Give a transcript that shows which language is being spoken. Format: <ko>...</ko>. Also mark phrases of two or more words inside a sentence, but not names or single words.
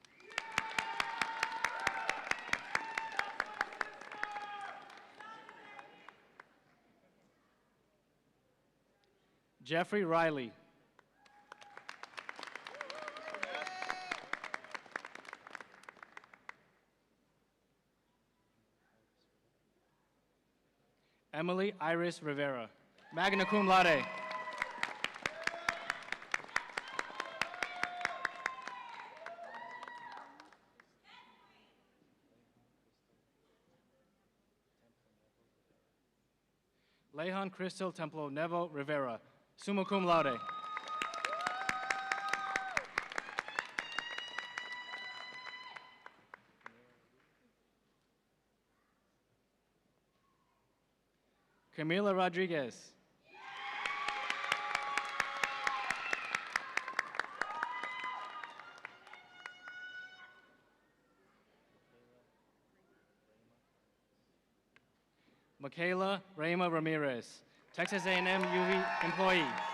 <en>Jeffrey Riley. Emily Iris Rivera,</en> <la>magna cum laude.</la> <en>Lehan Crystal Templo Nevo Rivera,</en> <la>summa cum laude.</la> <en>Camila Rodriguez. Michaela Reyma Ramirez, Texas A&M UV employee.</en>